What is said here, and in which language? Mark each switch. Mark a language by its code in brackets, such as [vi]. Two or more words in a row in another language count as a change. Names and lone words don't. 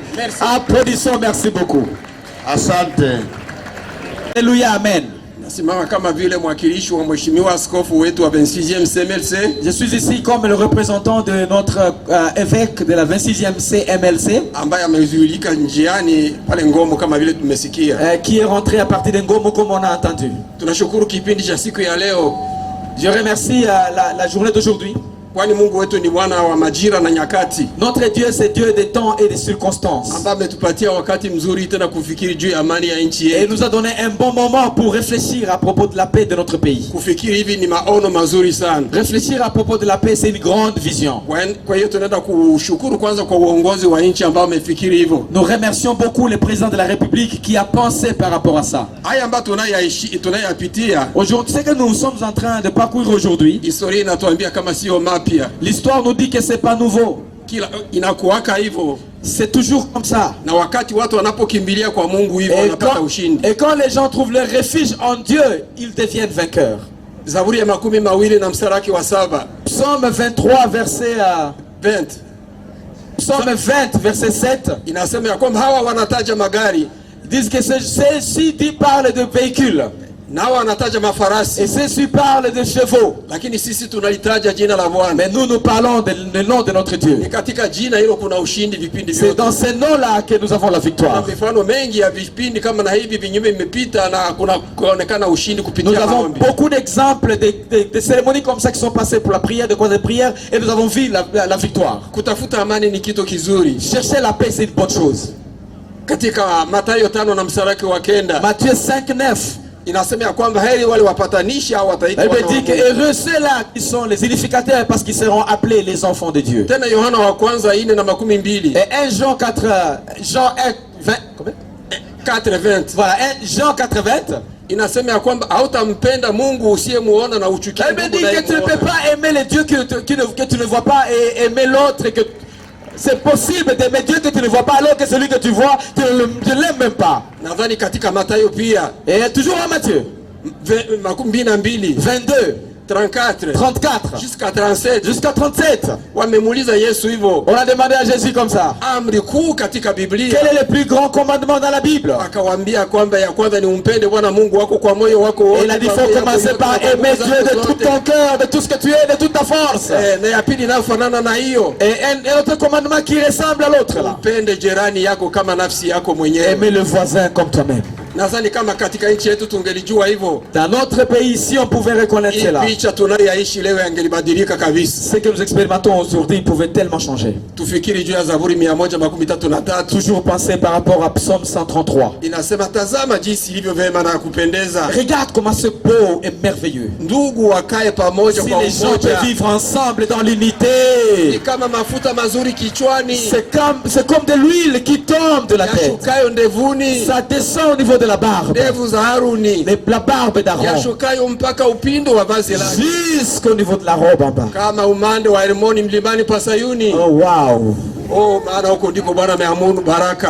[fr] Merci. Applaudissons, merci beaucoup. [sw] Asante. [fr] Alléluia, amen. [sw] Nasimama kama vile mwakilishi wa mheshimiwa askofu wetu wa 26e CMLC. [fr] Je suis ici comme le représentant de notre évêque de la 26e CMLC [sw] ambaye amezuilika njiani pale Ngomo kama vile tumesikia. [fr] Qui est rentré à partir de Ngomo comme on a entendu. [sw] Tunashukuru kipindi cha siku ya leo. [fr] Je remercie la journée d'aujourd'hui. [sw] Kwani Mungu wetu ni Bwana wa majira na nyakati. [fr] Notre Dieu c'est Dieu des temps et des circonstances. [sw] Ambaye ametupatia wakati mzuri tena kufikiri juu ya amani ya nchi yetu. [fr] Et nous a donné un bon moment pour réfléchir à propos de la paix de notre pays. [sw] Kufikiri hivi ni maono mazuri sana. [fr] Réfléchir à propos de la paix c'est une grande vision. [sw] Kwa hiyo tunaenda kushukuru kwanza kwa uongozi wa nchi ambao umefikiri hivyo. [fr] Nous remercions beaucoup le président de la République qui a pensé par rapport à ça. [sw] Haya ambayo tunayapitia. [fr] Aujourd'hui, ce que nous sommes en train de parcourir aujourd'hui. [sw] Historia inatuambia kama sio mapya. [fr] L'histoire nous dit que c'est pas nouveau. [sw] Inakuwaka hivyo. [fr] C'est toujours comme ça. [sw] Na wakati watu wanapokimbilia kwa Mungu hivyo wanapata ushindi. [fr] Et quand les gens trouvent leur refuge en Dieu, ils deviennent vainqueurs. [sw] Zaburi ya 20 na mstari wa 7. [fr] Psaume 23 verset 20. Psaume 20 verset 7. [sw] Inasema ya kwamba hawa wanataja magari. [fr] Ils disent que ceux-ci parlent de véhicules. [sw] Nao wanataja mafarasi. [fr] Et ceux-ci parlent de chevaux. [sw] Lakini sisi tunalitaja jina la Bwana. [fr] Mais nous parlons du nom de notre Dieu. [sw] Ni katika jina hilo kuna ushindi vipindi vyote. [fr] C'est dans ce nom-là que nous avons la victoire. [sw] Mifano mengi ya vipindi kama na hivi vinyume imepita na kuna kuonekana ushindi kupitia maombi. [fr] Nous avons [sw] maombi. [fr] beaucoup d'exemples de cérémonies comme ça qui sont passées pour la prière, de quoi de prière, et nous avons vu la victoire. [sw] Kutafuta amani ni kitu kizuri. [fr] Chercher la paix c'est une bonne chose. [sw] Katika Mathayo 5 na mstari wa 9. [fr] Matthieu 5:9. [sw] Inasema ya kwamba heri wale wapatanishi au wataitwa wana wa Mungu. [fr] Elle dit que heureux ceux-là qui sont les unificateurs parce qu'ils seront appelés les enfants de Dieu. [sw] Tena Yohana wa kwanza 4:12. [fr] Et 1 Jean 4:20. Combien? 4:20. Voilà, 1 Jean 4:20. [sw] Inasema ya kwamba hautampenda Mungu usiyemuona na uchukie Mungu. [fr] Elle me dit que tu ne peux pas aimer le Dieu que tu ne vois pas et aimer l'autre que c'est possible d'aimer Dieu que tu ne vois pas alors que celui que tu vois tu ne l'aimes même pas. [sw] Nadhani katika Mathayo pia. [fr] Et toujours à Matthieu 22 34 jusqu'à 37. Jusqu'à 37. [sw] Wamemuuliza Yesu hivyo. [fr] On a demandé à Jésus comme ça. [sw] Amri kuu katika Biblia. [fr] Quel est le plus grand commandement dans la Bible? [sw] Akawaambia kwamba ya kwanza ni umpende Bwana Mungu wako kwa moyo wako wote. [fr] Il a dit faut commencer par aimer Dieu de tout ton cœur, de tout ce que tu es, de toute ta force. [sw] Na ya pili inafanana na hiyo. [fr] Et un autre commandement qui ressemble à l'autre là. [sw] Umpende jirani yako kama nafsi yako mwenyewe. [fr] Aimer le voisin comme toi-même. [sw] Nadhani kama katika nchi yetu tungelijua hivyo. [fr] Dans notre pays ici on pouvait reconnaître cela. [sw] Picha tunayoishi leo yangelibadilika kabisa. [fr] Ce que nous expérimentons aujourd'hui pouvait tellement changer. [sw] Tufikiri juu ya Zaburi 133. [fr] Toujours penser par rapport à Psaume 133. [sw] Inasema tazama jinsi ilivyo vema na kupendeza. [fr] Regarde comment c'est beau et merveilleux. [sw] Ndugu wakae pamoja kwa umoja. [fr] Si les gens peuvent vivre ensemble dans l'unité. [sw] Ni kama mafuta mazuri kichwani. [fr] C'est comme de l'huile qui tombe de la tête. [sw] Yashukayo ndevuni. [fr] Ça descend au niveau de la barbe. [sw] Ndevu za Haruni. [fr] La barbe d'Aaron. [sw] Yashukayo mpaka upindo wa vazi lake. [fr] Jusqu'au niveau de la robe en bas. [sw] Kama umande wa Hermoni mlimani pa Sayuni. [en] Oh wow. [sw] Oh, maana huko ndipo Bwana ameamuru baraka.